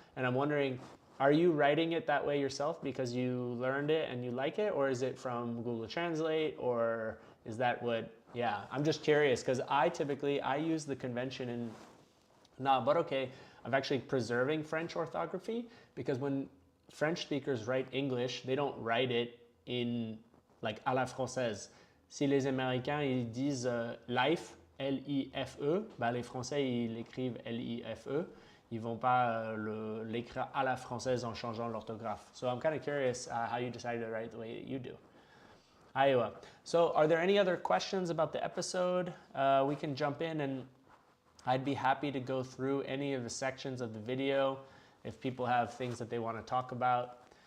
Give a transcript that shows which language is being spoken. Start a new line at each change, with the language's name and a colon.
English: And I'm wondering, are you writing it that way yourself because you learned it and you like it, or is it from Google Translate, or is that what, yeah, I'm just curious because I use the convention in Na Baroque of actually preserving French orthography, because when French speakers write English, they don't write it in like à la française.
French: Si les Américains ils disent life, L-I-F-E, bah les Français ils l'écrivent L-I-F-E. Ils vont pas l'écrire à la française en changeant l'orthographe.
English: So I'm kind of curious how you decided to write the way that you do. Iowa. So are there any other questions about the episode? We can jump in, and I'd be happy to go through any of the sections of the video if people have things that they want to talk about.